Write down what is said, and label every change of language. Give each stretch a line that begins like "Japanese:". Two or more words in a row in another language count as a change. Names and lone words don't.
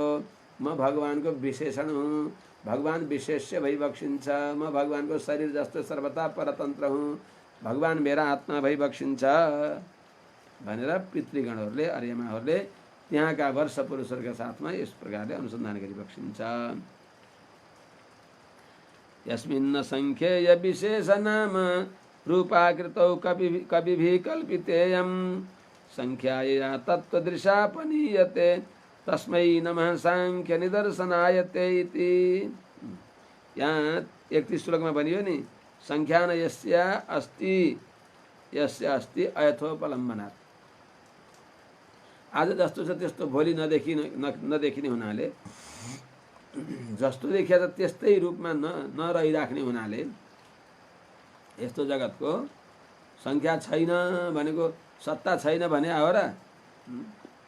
Nepali: म भगवानको विशेषण हुँ, भगवान विशेष्य भइबक्सिन्छ। म भगवानको शरीर जस्तो सर्वथा परतन्त्र हुँ, भगवान मेरा आत्मा भइबक्सिन्छ भनेर पितृगणहरूले आर्यमाहरूले त्यहाँका वर्ष पुरुषहरूका साथमा यस प्रकारले अनुसन्धान गरिबक्सिन्छ।
Sanskrit: यस्मिन्न संख्येय विशेष नाम रूपाकृतौ कविभिः कल्पितेयं संख्याया तत्त्वदृशापनीयते तस्मै नमः सांख्य निदर्शनायते इति।
Nepali: यहाँ 31 श्लोकमा भनियो नि,
Sanskrit: संख्यान यस्य अस्ति अयथोपलम्बनात्।
Nepali: आज जस्तो छ त्यस्तो भोलि नदेखिने हुनाले, जस्तो देखिया त त्यस्तै रूपमा नरहिराख्ने हुनाले यस्तो जगतको संख्या छैन भनेको सत्ता छैन भने हो र।